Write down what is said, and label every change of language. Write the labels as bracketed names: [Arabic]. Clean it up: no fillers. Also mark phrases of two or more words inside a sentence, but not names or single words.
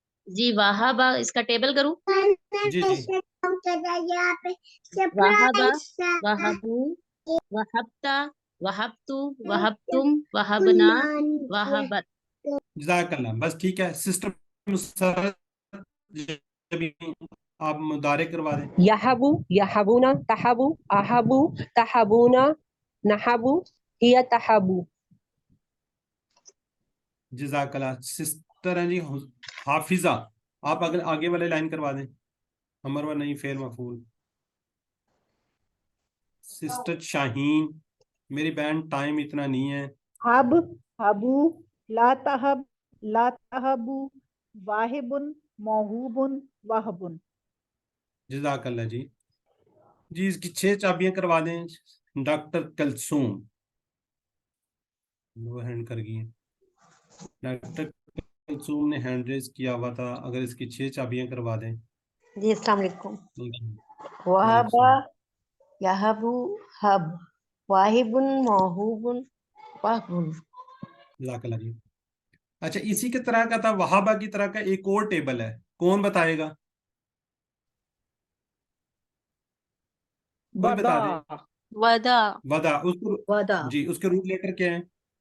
[Urdu] جی وہابا اس کا ٹیبل کروں. جی جی [Arabic] وہابا، وہبو، وہبتا، وہبتو، وہبتم، وہبنا، وہبت. جزاک اللہ. [Urdu] بس ٹھیک ہے. سسٹر مسرت آپ مدارے کروا دیں. [Arabic] یحبو، یحبونا، تحبو، احبو، تحبونا، نحبو، ہی تحبو. جزاک اللہ. [Urdu] سسٹر ہیں جی حافظہ، آپ اگر آگے والے لائن کروا دیں. امر و نہیں فعل مفعول. سسٹر شاہین، میری بہن ٹائم اتنا نہیں ہے. [Arabic] حب، حبو، لا تحب، لا تحبو، واہب، موہوب، وہب. جزاک اللہ [Urdu] جی. جی اس کی 6 چابیاں کروا دیں ڈاکٹر کلثوم. وہ ہینڈ کر گئی ہیں. ڈاکٹر کلثوم نے ہینڈ ریز کیا ہوا تھا. اگر اس کی 6 چابیاں کروا دیں. [Arabic] جی السلام علیکم. وعلیکم وہبا، السلام. یہبو، حب، واہب، موہوب، وہب. جزاک اللہ جی. [Urdu] اچھا اسی کی طرح کا تھا وہابہ کی طرح کا ایک اور ٹیبل ہے، کون بتائے گا؟ کوئی بتا دیں. ودا. ودا. اس کو وعدہ. جی اس کے روٹ لیٹر کیا ہیں؟